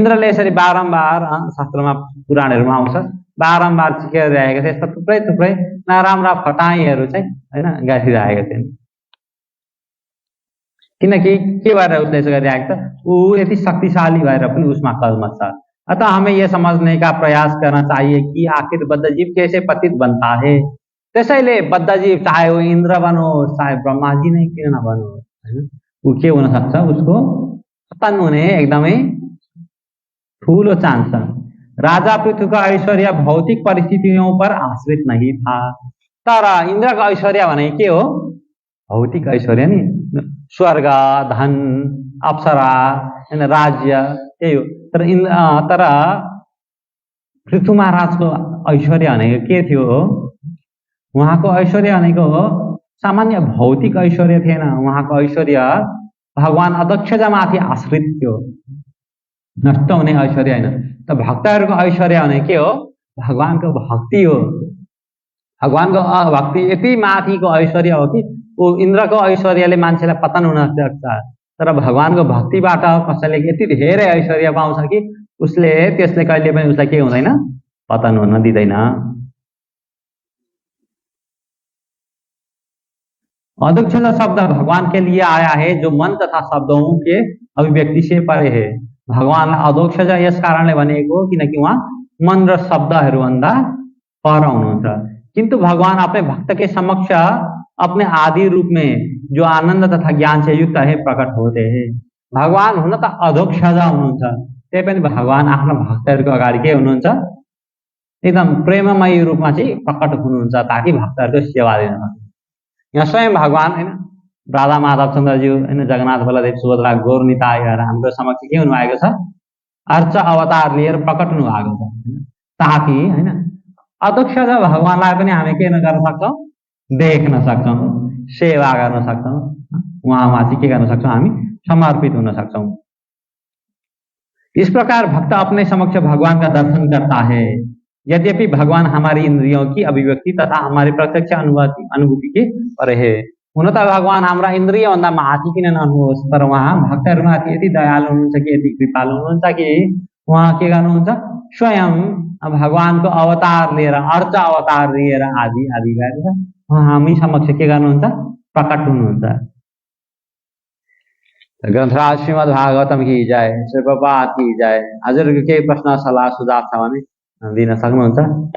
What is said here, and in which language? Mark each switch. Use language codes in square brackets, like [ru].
[ne] इन्द्रले यसरी बारम्बार शास्त्रमा पुराणहरूमा आउँछ, बारम्बार के गरिरहेको थियो, यस्तो थुप्रै नराम्रा फटाइहरू चाहिँ हैन गरिरहेको थियो। किनकि के भएर उसले यसो गरिरहेको छ, ऊ यति शक्तिशाली भएर पनि उसमा कर्म छ। [hi] अतः हमें यह समझने का प्रयास करना चाहिए कि आखिर बद्ध जीव कैसे पतित बनता है। [ne] त्यसैले बद्ध जीव चाहे वो इंद्र बनोस् चाहे ब्रह्मा जी नै किन नबनोस् हैन, ऊ के हुन सक्छ, उसको पतन हुने एकदमै ठूलो चान्स छ। [hi] राजा पृथ्वीको ऐश्वर्य भौतिक परिस्थितियों पर आश्रित नहीं था। [ne] तर इन्द्रको ऐश्वर्य भने के हो, भौतिक ऐश्वर्य नि, स्वर्ग धन अप्सरा हैन राज्य यही हो। तर पृथु महाराजको ऐश्वर्य भनेको के थियो, उहाँको ऐश्वर्य भनेको सामान्य भौतिक ऐश्वर्य थिएन, उहाँको ऐश्वर्य भगवान अध्यक्षतामाथि आश्रित थियो, नष्ट हुने ऐश्वर्य होइन। त भक्तहरूको ऐश्वर्य भने के हो? भगवानको भक्ति हो। भगवानको भक्ति यति माथिको ऐश्वर्य हो कि ऊ इन्द्रको ऐश्वर्यले मान्छेलाई पतन हुन सक्छ, तर भगवानको भक्तिबाट कसैले यति धेरै ऐश्वर्य पाउँछ कि त्यसले कहिले पनि उसलाई के हुँदैन, पतन हुन दिँदैन। [hi] अध्यक्षता शब्द भगवान के लिए आया है जो मन तथा शब्दों के अभिव्यक्ति से परे है। [ne] भगवान अध्यक्षता यस कारणले भनेको किनकि उहाँ मन र शब्दहरूभन्दा पर हुनुहुन्छ। [hi] किंतु भगवान अपने भक्त के समक्ष अपने आदि रूप में जो आनंद तथा ज्ञान से युक्त है प्रकट होते हैं। [ne] भगवान हुन त अध्यक्षता हुनुहुन्छ, त्यही पनि भगवान आफ्नो भक्तहरूको अगाडि के हुनुहुन्छ, एकदम प्रेममय रूपमा चाहिँ प्रकट हुनुहुन्छ ताकि भक्तहरूको सेवा दिन सक्छ। यहाँ स्वयं भगवान हैन राधा माधव चन्द्रज्यू हैन जगन्नाथ बलदेव सुभद्रा गौर निताय हाम्रो समक्ष के हुनुभएको छ, अर्च अवतार लिएर प्रकट हुनुभएको छ, ताकि हैन अध्यक्षता भगवानलाई पनि हामी के गर्न सक्छौं, देख्न सक्छौं, सेवा गर्न सक्छौं, उहाँमाथि के गर्न सक्छौं, हामी समर्पित हुन सक्छौं। [hi] इस प्रकार भक्त अपने समक्ष भगवान का दर्शन करता है। यद्यपि भगवान हमारी इंद्रियों की अभिव्यक्ति तथा हमारी प्रत्यक्ष अनुभूति के परे है। [ne] हुन त भगवान हाम्रा इन्द्रियभन्दा माथि किन नहुनुहोस्, तर उहाँ भक्तहरूमाथि यति दयालु हुनुहुन्छ कि यति कृपालु हुनुहुन्छ कि उहाँ के गर्नुहुन्छ, स्वयं भगवानको अवतार लिएर अर्च अवतार लिएर आदि आदि गरेर हामी समक्ष के गर्नुहुन्छ, प्रकट हुनुहुन्छ। [hi] ग्रन्थराज श्रीमद् भागवतम की जय, श्री प्रभुपाद की जय। [ne] हजुरको केही प्रश्न सल्लाह सुझाव छ भने दिन सक्नुहुन्छ।